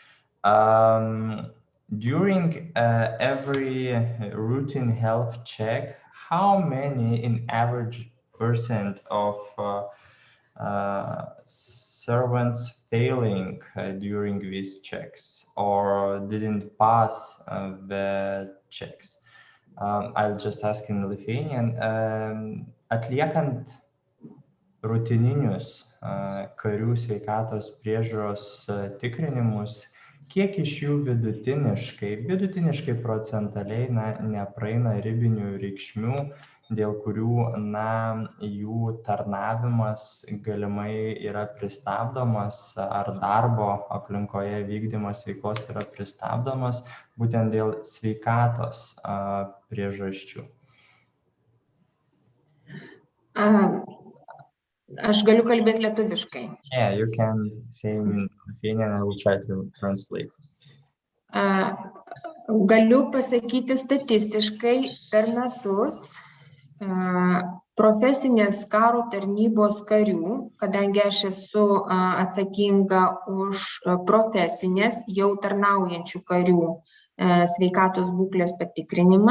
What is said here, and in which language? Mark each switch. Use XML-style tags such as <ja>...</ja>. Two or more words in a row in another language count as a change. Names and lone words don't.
<en>During every routine health check, how many in average percent of servants failing during these checks or didn't pass the checks? I'll just ask in Lithuanian.</en> <lt>Atliekant rutininius karių sveikatos priežiūros tikrinimus, kiek iš jų vidutiniškai procentaliai nepraeina ribinių reikšmių, dėl kurių jų tarnavimas galimai yra pristabdomas ar darbo aplinkoje vykdymas veiklos yra pristabdomas būtent dėl sveikatos priežasčių? Aš galiu kalbėti lietuviškai.</lt> <en>Yeah, you can say in Lithuanian, I will try to translate.</en> <lt>Galiu pasakyti statistiškai per metus profesinės karo tarnybos karių, kadangi aš esu atsakinga už profesinės jau tarnaujančių karių sveikatos būklės patikrinimą.</lt>